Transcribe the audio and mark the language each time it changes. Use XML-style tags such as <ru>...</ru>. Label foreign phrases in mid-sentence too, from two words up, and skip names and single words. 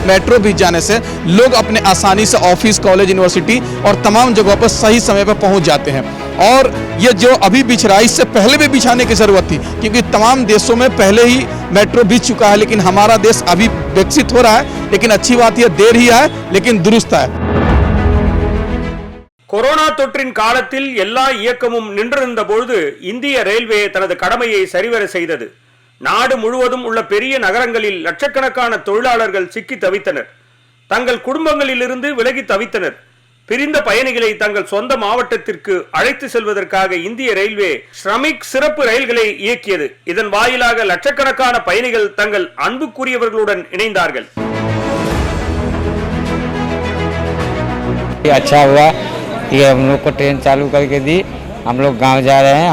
<hi>मेट्रो भी जाने से लोग अपने आसानी से ऑफिस, कॉलेज, यूनिवर्सिटी और तमाम जगहों पर सही समय पर पहुंच जाते हैं। और ये जो अभी बिछ रहा है इससे पहले भी बिछाने की ज़रूरत थी, क्योंकि तमाम देशों में पहले ही मेट्रो बिछ चुका है, लेकिन हमारा देश अभी विकसित हो रहा है। लेकिन अच्छी बात यह देर ही है लेकिन दुरुस्त है।</hi> <ta>கொரோனா தொற்றின் காலத்தில் எல்லா இயக்கமும் நின்றிருந்த பொழுது இந்திய ரயில்வே தனது கடமையை சரிவர செய்தது. நாடு முழுவதும் உள்ள பெரிய நகரங்களில் லட்சக்கணக்கான தொழிலாளர்கள் சிக்கி தவித்தனர். தங்கள் குடும்பங்களிலிருந்து விலகி தவித்தனர். பிரிந்த பயணிகளை தங்கள் சொந்த மாவட்டத்திற்கு அழைத்து செல்வதற்காக இந்திய ரயில்வே ஸ்ரமிக் சிறப்பு ரயில்களை இயக்கியது. இதன் வாயிலாக லட்சக்கணக்கான பயணிகள் தங்கள் அன்புக்குரியவர்களுடன் இணைந்தார்கள்.</ta> <hi>अच्छा हुआ कि हम लोग को ट्रेन चालू करके दी। हम लोग गांव जा रहे हैं।</hi>